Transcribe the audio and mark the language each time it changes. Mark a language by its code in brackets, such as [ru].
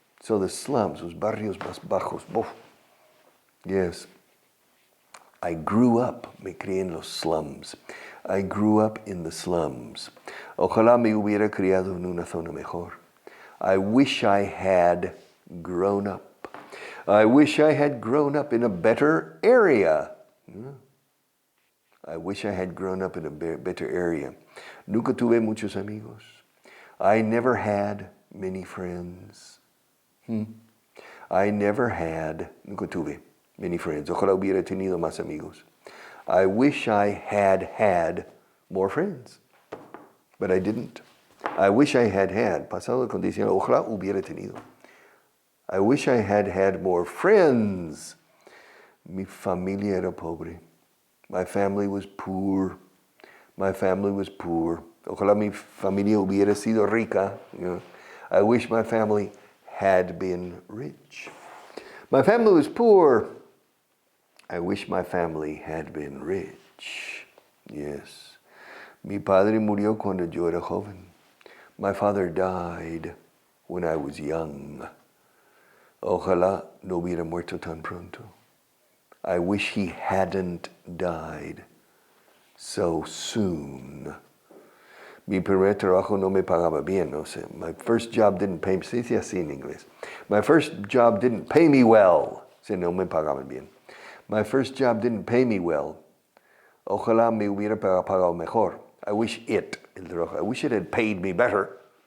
[en] So the slums, [es] los barrios más bajos. [en] Oh. Yes. I grew up, [es] me crié en los slums. [en] I grew up in the slums. [es] Ojalá me hubiera criado en una zona mejor. [en] I wish I had grown up. I wish I had grown up in a better area. I wish I had grown up in a better area. [es] Nunca tuve muchos amigos. [en] I never had many friends. I never had, [es] nunca tuve [en] many friends. [es] Ojalá hubiera tenido más amigos. [en] I wish I had more friends. But I didn't. I wish I had, [es] pasado de condicional, ojalá hubiera tenido. [en] I wish I had more friends. [es] Mi familia era pobre. [en] My family was poor. My family was poor. [es] Ojalá mi familia hubiera sido rica. [en] You know. I wish my family had been rich. My family was poor. I wish my family had been rich. Yes. [es] Mi padre murió cuando yo era joven. [en] My father died when I was young. [es] Ojalá no hubiera muerto tan pronto. [en] I wish he hadn't died so soon. [es] Mi primer trabajo no me pagaba bien. No sé. [en] My first job didn't pay me. [es] Se dice así en inglés. [en] My first job didn't pay me well. [es] Se no me pagaban bien. [en] My first job didn't pay me well. [es] Ojalá me hubiera pagado mejor. [en] I wish it had paid me better.